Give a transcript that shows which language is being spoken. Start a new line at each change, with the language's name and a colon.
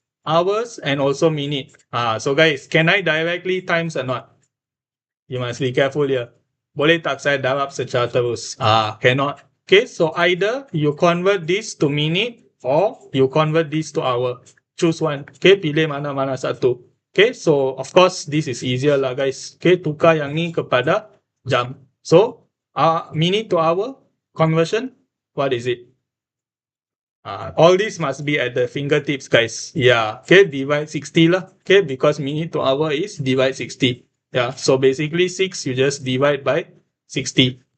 English: Hours and also minute. So guys, can I directly times or not? You must be careful here.
Malay: Boleh tak saya darab secara terus?
English: Cannot. Okay, so either you convert this to minute or you convert this to hour. Choose one.
Malay: Okay, pilih mana-mana satu.
English: Okay, so of course this is easier lah guys.
Malay: Okay, tukar yang ni kepada jam.
English: So, minute to hour conversion, what is it? All this must be at the fingertips, guys. Yeah, okay, divide 60 lah. Okay, because minute to hour is divide 60. Yeah, so basically 6, you just divide by 60.